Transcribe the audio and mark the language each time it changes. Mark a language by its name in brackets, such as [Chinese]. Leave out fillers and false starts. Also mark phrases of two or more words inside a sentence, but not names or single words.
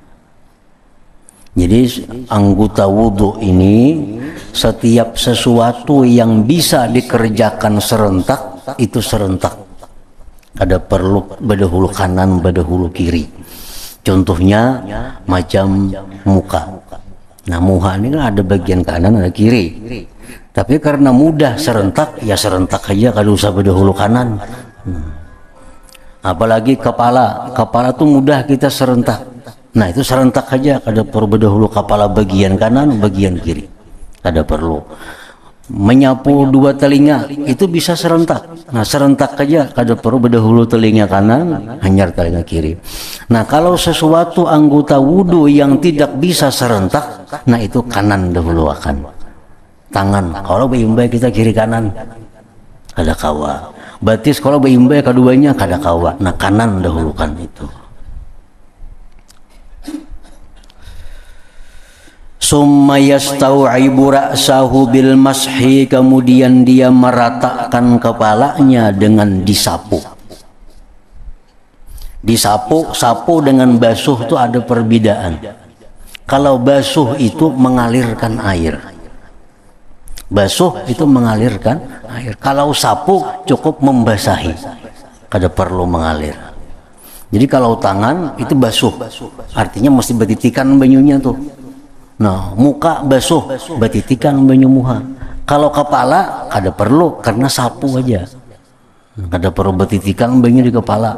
[Indonesian] Jadi anggota wudhu ini, setiap sesuatu yang bisa dikerjakan serentak, itu serentak. Ada perlu berdahulu kanan, berdahulu kiri. Contohnya macam muka. Nah muka ini kan ada bagian kanan, ada kiri. Tapi karena mudah serentak, ya serentak aja, kalau usah berdahulu kanan. Apalagi kepala tuh mudah kita serentak. Nah itu serentak aja, kada perlu berdahulu kepala bagian kanan, bagian kiri. Kada perlu. Menyapu 2 telinga itu bisa serentak. Nah serentak aja, kada perlu berdahulu telinga kanan, hanya telinga kiri. Nah kalau sesuatu anggota wudhu yang tidak bisa serentak, nah itu kanan dahulu akan. [Banjar] Tangan, kalau beimbai kita kiri kanan, kada kawa. Batis kalau beimbai keduanya kada kawa. Nah kanan dahulukan itu. [Arabic] ثم يستوعب رأسه بالمسح, [Indonesian] kemudian dia meratakan kepalanya dengan disapu. Sapu dengan basuh itu ada perbedaan. Kalau basuh itu mengalirkan air. Basuh itu mengalirkan air. Kalau sapu cukup membasahi, kada perlu mengalir. [Banjar] Jadi kalau tangan itu basuh, artinya mesti betitikan banyunya tuh. Nah, muka basuh, betitikan banyu muha. [Indonesian] Kalau kepala kada perlu, karena sapu aja. [Banjar] Kada perlu betitikan banyu di kepala.